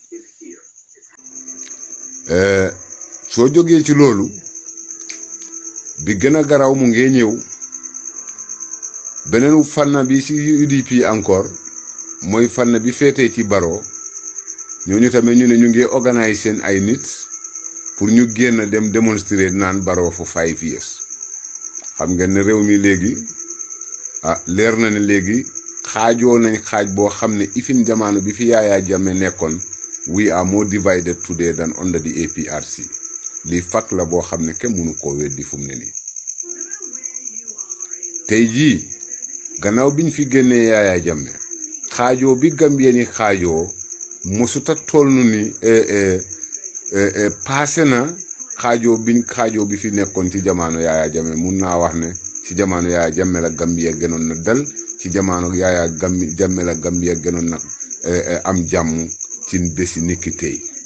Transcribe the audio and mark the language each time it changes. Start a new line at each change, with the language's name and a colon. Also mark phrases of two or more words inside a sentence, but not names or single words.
Wolof: soo jógee ci loolu bi gën a garaaw mu ngee ñëw beneen fànn bi ci UDP encore mooy fànn bi féetee ci Barrow ñooñu tamit ñu ne ñu ngi organise seen ay nit pour ñu génn dem démontrer naan Barrow
English: for 5 years
Wolof: xam ngeen ne réew mi léegi leer na ne léegi xaajoo nañ xaaj boo xam ne ifin jamono bi fi Yaya Jammeh nekkoon
English: we are more divided today than under the APRC
Wolof: lii fat la boo xam ne kenn mënu koo weddi fu mu ne nii tey jii gannaaw biñ fi génnee Yaya Jammeh xaajoo bi Gambien yi xaajoo mosuta toll ni passé na xaajoo bi fi nekkoon ci jamono Yaya Jammeh mun naa wax ne ci jamono Yaya Jammeh la Gambia gënoon na dal ci jamono Yaya Jammeh la Gambia gënoon na am jàmm ci bési niki tey